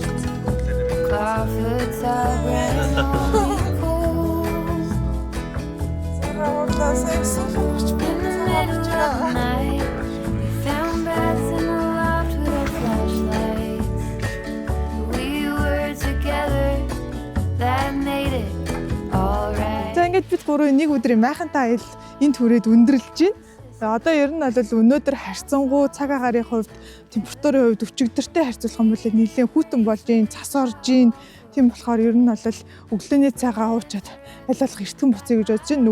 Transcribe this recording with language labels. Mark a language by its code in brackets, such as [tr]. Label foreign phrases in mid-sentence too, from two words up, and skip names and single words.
[en] Clawfoot's our brand new cold. In the middle of the night, we found bats in the loft with our flashlights. We were together, that made it alright. [mn] За ингээд бид гурав нэг өдрийн майхантай аял энэ түрээд өндөрлж байна. За одоо ер нь бол өнөөдөр харьцангуй цаг агарын хувьд температурын хувьд өчигдөртэй харьцуулах юм бол нэлээд хүйтэн болж ийн, цас орж ийн. Тийм болохоор ер нь бол өглөөний цагаа уучаад аль болох эртхэн буцъя гэж бодож байна.